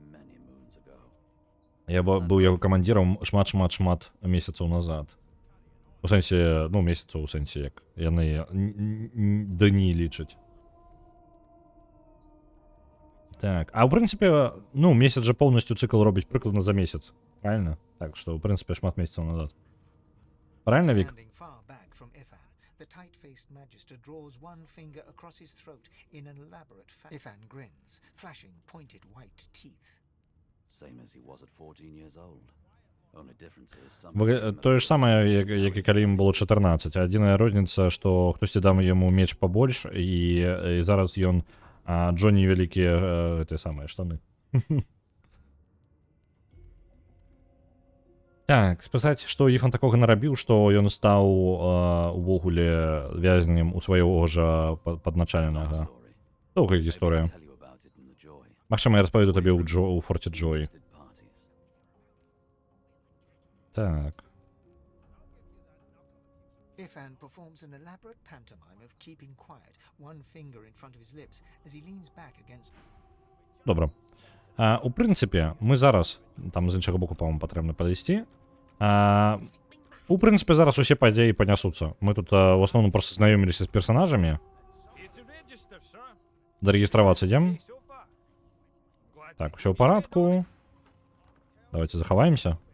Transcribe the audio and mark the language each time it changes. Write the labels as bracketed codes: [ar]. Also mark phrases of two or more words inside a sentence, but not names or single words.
[be] Я быў яго камандзірам шмат месяцаў назад. У сэнсе, ну, месяцаў у сэнсе, як яны дні лічаць. Так, а ў прынцыпе, ну, месяц жа поўнасцю цыкл робіць прыкладна за месяц, правильно? Так што, ў прынцыпе, шмат месяцаў назад. Правильно, Вік? [en] Standing far back from Ifan, the tight-faced magister draws one finger across his throat in an elaborate Ifan grins, flashing pointed white teeth. Same as he was at 14 years old. Only difference is some [be] Тое ж самае, як і калі ім было 14. Адзіная розніца, што хтосьці дам яму меч пабольш, і зараз ён Джонні вялікія гэтыя самыя штаны. Так, спісаць, што Іфан такога нарабіў, што ён стаў увогуле вязнем у свайго жа падначаленага. Доўгая гісторыя. Магчыма, я распаведу табе ў форце Джоі. Так. Ifan performs an elaborate pantomime of keeping quiet, one finger in front of his lips as he leans back against. Добра. У прынцыпе, мы зараз, там з іншага боку, па-моему, патрэбна падысці. У прынцыпе, зараз усе падзеі панясуцца. Мы тут в асноўным проста знаёміліся з персанажамі. Зарэгістравацца ідзем. Так, усё ў парадку. Давайте захаваемся.